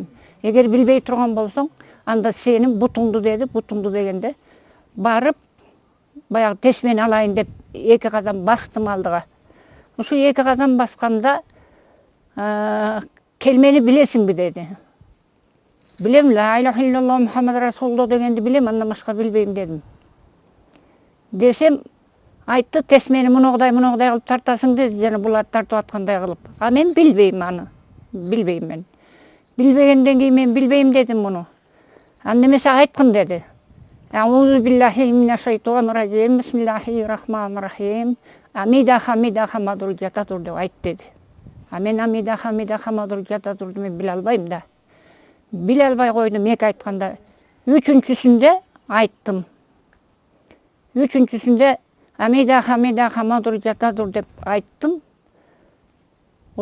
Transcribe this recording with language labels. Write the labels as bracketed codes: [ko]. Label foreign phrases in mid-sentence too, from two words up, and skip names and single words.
[ky] Эгер билбей турган болсоң, анда сенин бутуңду деди. Бутуңду дегенде барып баягы тесмени алайын деп 2 кадам бастым алдыга. Ушу 2 кадам басканда келмени билесиңби деди. Билем, [ar] لا إله إلا الله محمد رسول الله [ky] дегенди билем, андан башка билбейм дедим. Десем айтты, тесмени муногудай кылып тартасың деди, жана булар тартып аткандай кылып. А мен билбейм аны. Билбейм мен. Билбегенден кийин мен билбейм дедим муну. Анда эмесе айткын деди. [ar] أعوذ بالله من الشيطان الرجيم. بسم الله الرحمن الرحيم. Амида хамида хамадул жататур [ky] деп айт деди. А мен амида хамида хамадул жататурду мен биле албайм да. Биле албай койдум 2 айтканда. 3-сүндө айттым. 3-сүндө Амида хамида хамадул жататур деп айттым.